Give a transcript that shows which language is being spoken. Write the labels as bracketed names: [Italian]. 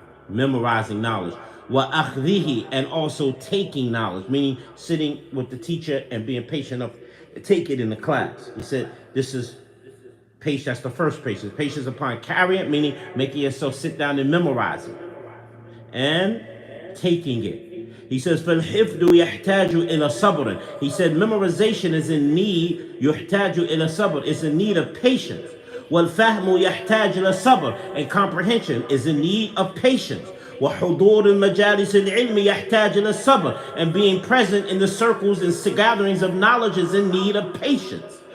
[English] Memorizing knowledge. [Arabic] Wa akhdhihi, [English] and also taking knowledge, meaning sitting with the teacher and being patient enough to take it in the class. He said this is patience. That's the first patience. Patience upon carrying it, meaning making yourself sit down and memorize it. And taking it. He says, [Arabic] فَالْحِفْدُ يَحْتَاجُ إِلَى صَبْرٍ. [English] He said memorization is in need, [Arabic] يُحْتَاجُ إِلَى صَبْرٍ. [English] It's in need of patience. [Arabic] وَالْفَهْمُ يَحْتَاجُ إِلَى صَبْرٍ. [English] And comprehension is in need of patience. [Arabic] وَحُضُورُ الْمَجَالِسِ الْعِلْمِ يَحْتَاجُ إِلَى صَبْرٍ. [English] And being present in the circles and gatherings of knowledge is in need of patience.